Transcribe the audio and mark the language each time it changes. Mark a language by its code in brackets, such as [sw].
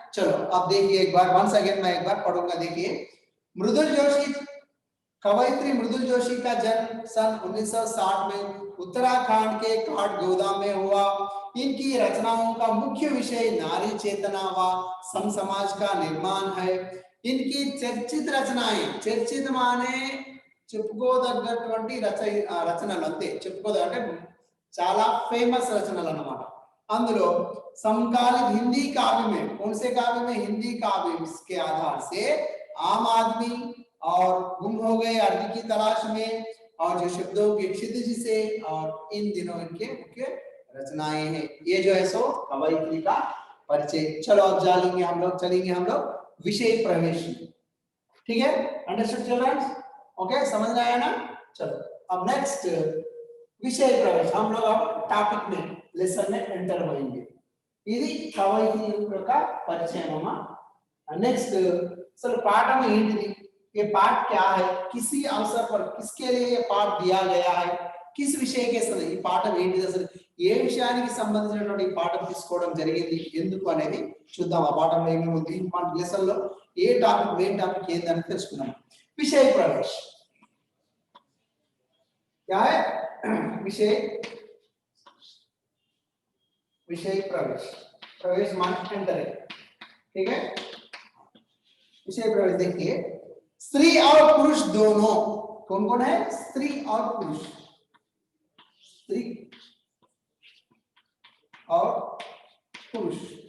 [hi] चलो अब देखिए एक बार, वंस अगेन मैं एक बार पढ़ूंगा। देखिए, मृदुल जोशी, कवयित्री मृदुल जोशी का जन्म सन 1960 में उत्तराखंड के काठगोदाम में हुआ। इनकी रचनाओं का मुख्य विषय नारी चेतना व सम समाज का निर्माण है। इनकी चर्चित रचनाएं, चर्चित माने [te] చెప్పుకోదగ్గటువంటి రచనలు అంతే, చెప్పుకోదంటే చాలా ఫేమస్ రచనలు అన్నమాట। [hi] అందులో समकालीन हिंदी काव्य में, कौन से काव्य में, हिंदी काव्य के आधार से आम आदमी और गुम हो गए अर्थ की तलाश में और जो शब्दों के क्षितिज से, और इन दिनों इनके मुख्य रचनाएं हैं। ये जो है सो कवयित्री का परिचय। चलो अब चलेंगे हम लोग विषय प्रवेश, ठीक है, अंडरस्टूड चिल्ड्रन, ओके, समझ में आया ना। चलो अब नेक्स्ट विषय प्रवेश, हम लोग अब टॉपिक में, लेसन में एंटर होंगे। [te] ఇది కవయిత్రి యొక్క పరిచయం అమ్మా। [hi] नेक्स्ट सर पाठ में ఏంటిది, ये पाठ क्या है, किसी अवसर पर किसके लिए ये पाठ दिया गया है, किस विषय के [te] అసలు ఈ పాఠం ఏంటిది, అసలు ఏ విషయానికి సంబంధించినటువంటి ఈ పాఠం తీసుకోవడం జరిగింది, ఎందుకు అనేది చూద్దాం। ఆ పాఠంలో ఏమేమి ఉంది, మన లెసన్ లో ఏ టాపిక్, మెయిన్ టాపిక్ ఏందని తెలుసుకుందాం। [hi] विषय प्रवेश क्या है, विषय प्रवेश मान एंटर है, ठीक है। विषय प्रवेश देखिए, स्त्री और पुरुष दोनों, कौन कौन है, स्त्री और पुरुष, स्त्री और पुरुष,